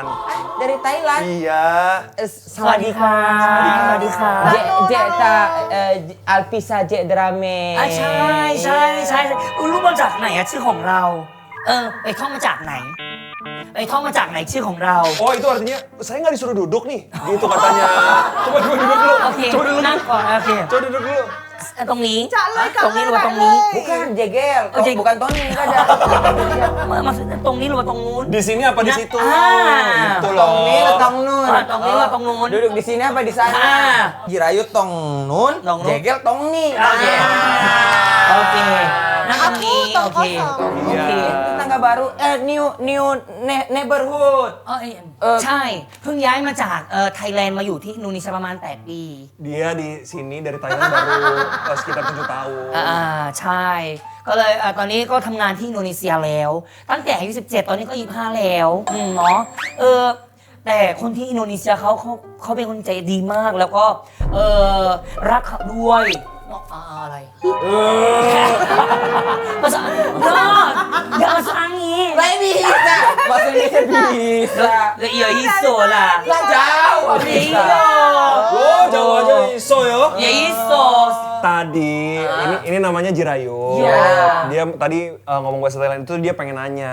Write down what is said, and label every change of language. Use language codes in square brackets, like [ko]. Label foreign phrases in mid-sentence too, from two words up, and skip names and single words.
[id] Dari Thailand. Iya. Sawadika. Sawadika. Alpisa J Drame. [th] ใช่รู้มาจากไหนอะชื่อของเราไปท่องมาจากไหนชื่อของเรา [id] Oh itu artinya saya nggak disuruh duduk nih. Gitu katanya. Coba duduk dulu. [th] โอเค [id] Coba duduk [th] นั่ง [id] dulu. [th] ก่อนโอเค [id] Coba duduk dulu. [th] ตรงนี้ [id] Calon [th] ตรงนี้หรือว่าตรงนี้ [id] Bukan Jegel, Oh, Jegel. bukan Tony, enggak ada. [th] maksudnya ตรงนี้หรือว่าตรงนู้น [id] Di sini apa di situ? Ah. Gitu loh. [th] ตรงนี้ atau ตรงนู้น? ตรงนี้ atau ตรงนู้น? [id] Duduk di sini apa di sana? Ah. [th] Jirayut ตรงนู้น, ตรงนู้น. Jegel ตรงนี้. [id] Oke. Oke. Nah, Aku ini tong oke. kosong. Oke. Tetangga baru, [en] new neighborhood. [th] ใช่ เพิ่งย้ายมาจากไทยแลนด์มาอยู่ที่อินโดนีเซียประมาณ8 ปี [id] Dia di sini dari Thailand baru sekitar 7 tahun. [th] ใช่ ก็เลยตอนนี้ก็ทำงานที่อินโดนีเซียแล้ว ตั้งแต่อายุ17 ตอนนี้ก็25แล้วเนาะแต่คนที่อินโดนีเซียเขาเป็นคนใจดีมาก แล้วก็รักเขาด้วยเนาะอะไรภาษาอย่าภาษางี้ [id] Saya bisa, bahasa Indonesia bisa. [jv] Ya iso lah. [id] Lah jauh bisa. Oh, jauh aja iso ya. [jv] Ya iso. [id] Tadi ini namanya Jirayut. Iya. Dia tadi ngomong bahasa Thailand itu dia pengen nanya.